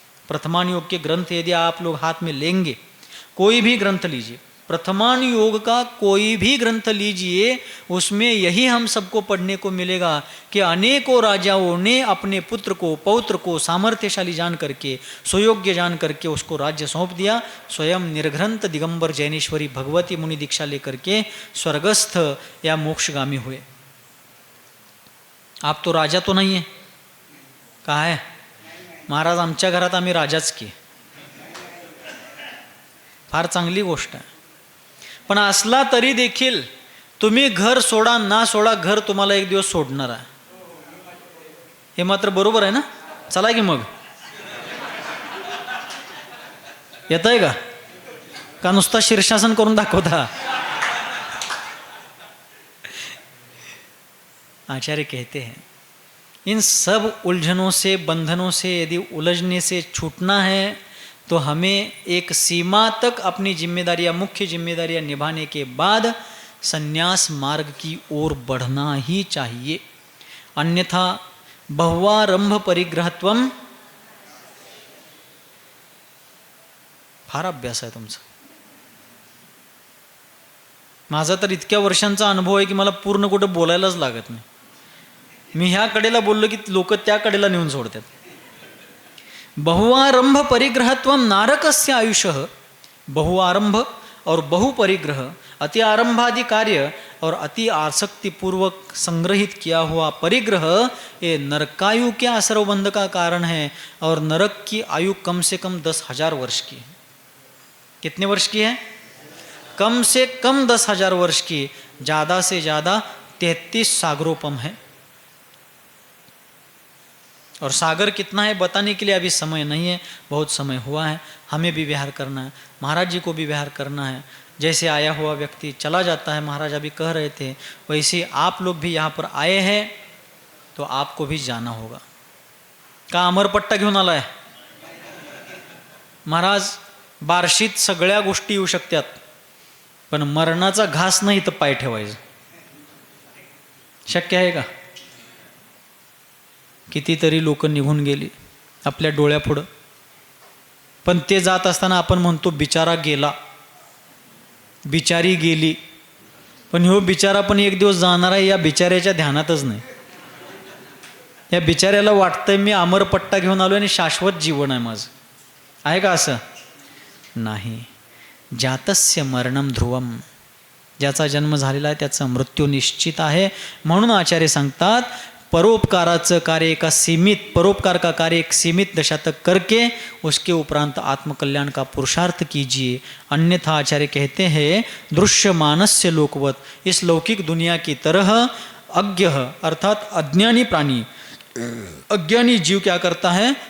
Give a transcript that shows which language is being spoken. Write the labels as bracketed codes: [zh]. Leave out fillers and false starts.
[hi] प्रथमान योग के ग्रंथ यदि आप लोग हाथ में लेंगे, कोई भी ग्रंथ लीजिए, प्रथमान योग का कोई भी ग्रंथ लीजिए, उसमें यही हम सबको पढ़ने को मिलेगा कि अनेकों राजाओं ने अपने पुत्र को, पौत्र को सामर्थ्यशाली जान करके, सुयोग्य जान करके उसको राज्य सौंप दिया. स्वयं निर्ग्रंथ दिगंबर जैनेश्वरी भगवती मुनि दीक्षा लेकर के स्वर्गस्थ या मोक्षगामी हुए. आप तो राजा तो नहीं है. [mr] कहा है महाराज, आमच्या घरात आम्ही राजाच की. फार चांगली गोष्ट आहे. पण असला तरी देखील तुम्ही घर सोडा ना सोडा, घर तुम्हाला एक दिवस सोडणार आहे. हे मात्र बरोबर आहे ना? चला की मग. येत आहे का नुसता शीर्षासन करून दाखवता? [hi] आचार्य कहते हैं इन सब उलझनों से, बंधनों से यदि उलझने से छूटना है तो हमें एक सीमा तक अपनी जिम्मेदारियां, मुख्य जिम्मेदारियां निभाने के बाद संन्यास मार्ग की ओर बढ़ना ही चाहिए. [sa] अन्यथा बहुवारंभ परिग्रहत्वम. [mr] फार अभ्यास आहे तुमचा. माझा तर इतक्या वर्षांचा अनुभव आहे की मला पूर्ण कुठं बोलायलाच लागत नाही. मी ह्या कडेला बोललो की लोक त्या कडेला नेऊन सोडतात. [sa] बहुआरंभ परिग्रहत्वम नारकस्य आयुष्य. [hi] बहुआरंभ और बहुपरिग्रह, अति आरंभादि कार्य और अति आसक्ति पूर्वक संग्रहित किया हुआ परिग्रह ये नरकायु के आसरबंध का कारण है. और नरक की आयु कम से कम 10,000 वर्ष की है. कितने वर्ष की है? कम से कम 10,000 वर्ष की. ज़्यादा से ज़्यादा 33 सागरोपम है. और सागर कितना है बताने के लिए अभी समय नहीं है, बहुत समय हुआ है. हमें भी विहार करना है, महाराज जी को भी विहार करना है. जैसे आया हुआ व्यक्ति चला जाता है, महाराज अभी कह रहे थे, वैसे आप लोग भी यहाँ पर आए हैं तो आपको भी जाना होगा. [mr] का अमरपट्टा घेऊन आला आहे? महाराज बार्शीत सगळ्या गोष्टी येऊ शकतात, पण मरणाचा घास नाही तर पाय ठेवायचं शक्य आहे का? कितीतरी लोक निघून गेली आपल्या डोळ्यापुढं, पण ते जात असताना आपण म्हणतो बिचारा गेला, बिचारी गेली. पण ह्यो बिचारा पण एक दिवस जाणार आहे या बिचाऱ्याच्या ध्यानातच नाही. या बिचाऱ्याला वाटतंय मी अमरपट्टा घेऊन आलो आणि शाश्वत जीवन आहे माझं. आहे का असं? नाही. [sa] जातस्य मरणम ध्रुवम. [mr] ज्याचा जन्म झालेला आहे त्याचा मृत्यू निश्चित आहे. म्हणून आचार्य सांगतात परोपकाराचं कार्य एका सीमित, [hi] परोपकार का कार्य एक सीमित दशा तक करके उसके उपरांत आत्मकल्याण का पुरुषार्थ कीजिए. अन्यथा आचार्य कहते हैं [sa] दृश्य मानस्य लोकवत, [hi] इस लौकिक दुनिया की तरह अज्ञ अर्थात अज्ञानी प्राणी, अज्ञानी जीव क्या करता है?